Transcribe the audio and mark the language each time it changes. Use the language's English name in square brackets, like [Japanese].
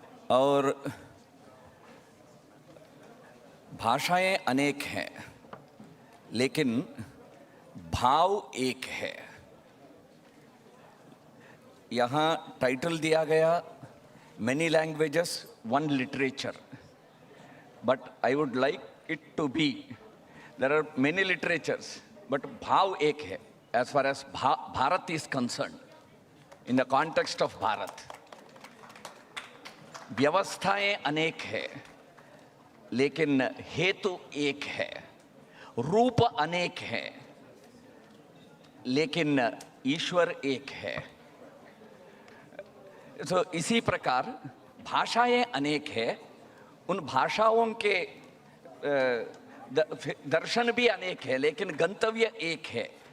[Hindi] और भाषाएं अनेक हैं, लेकिन भाव एक है. यहाँ टाइटल दिया गया [English] many languages, one literature. But I would like it to be, there are many literatures, but [Hindi] bhav ek hai [English] as far as Bharat is concerned. in the context of Bharat. [Hindi] व्यवस्थाएं अनेक है, लेकिन हेतु एक है. रूप अनेक है, लेकिन ईश्वर एक है. तो इसी प्रकार भाषाएं अनेक है, उन भाषाओं के दर्शन भी अनेक है, लेकिन गंतव्य एक है.